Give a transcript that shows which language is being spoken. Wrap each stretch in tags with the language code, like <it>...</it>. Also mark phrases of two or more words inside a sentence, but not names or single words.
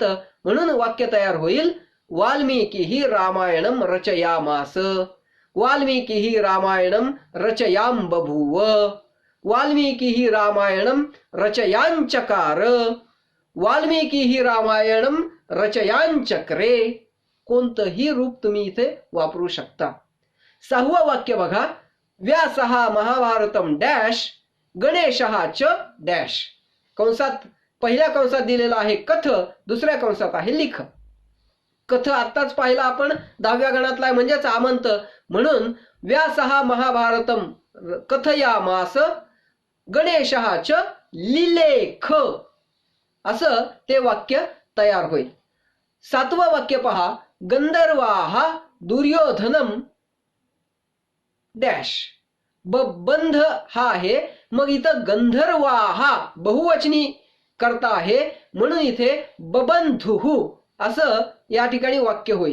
<mr>म्हणून वाक्य तयार होईल</mr> <sa>वाल्मिकी रामायणम रचयामास. वाल्मिकी रामायणम रचयाम बभूव. वाल्मिकी रामायणम रचयांचकार. वाल्मिकी रामायणम रचयांचक्रे.</sa> <mr>कोणतंही रूप तुम्ही इथे वापरू शकता. 6वं वाक्य बघा.</mr> <sa>व्यासः महाभारतम डॅश गणेशः च डॅश.</sa> <mr>कंसात पहिल्या कंसात दिलेला आहे कथ, दुसऱ्या कंसात आहे लिख. कथ आत्ताच पाहिला आपण 10व्या गणातला आहे म्हणजेच आमंत. म्हणून</mr> <sa>व्यासः महाभारतम कथयामास गणेशः च लिलेख</sa> <mr>असं ते वाक्य तयार होईल. 7वं वाक्य पहा.</mr> <sa>गंधर्वाः दुर्योधनम डॅश.</sa> <mr>बंध हा आहे. मग इथं गंधर्वाः बहुवचनी करता आहे म्हणून इथे बबंधुः असं या ठिकाणी वाक्य होईल.</mr>